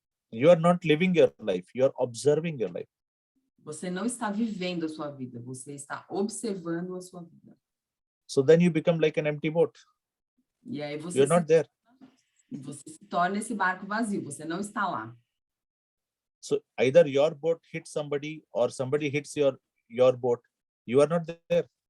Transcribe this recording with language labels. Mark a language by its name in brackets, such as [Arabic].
[English] You are not living your life, you are observing your life. [Portuguese] Você não está vivendo a sua vida, você está observando a sua vida. [English] So then you become like an empty boat. [Portuguese] E aí você [English] You're not there. [Portuguese] Você se torna esse barco vazio, você não está lá. [English] So either your boat hits somebody or somebody hits your boat, you are not there.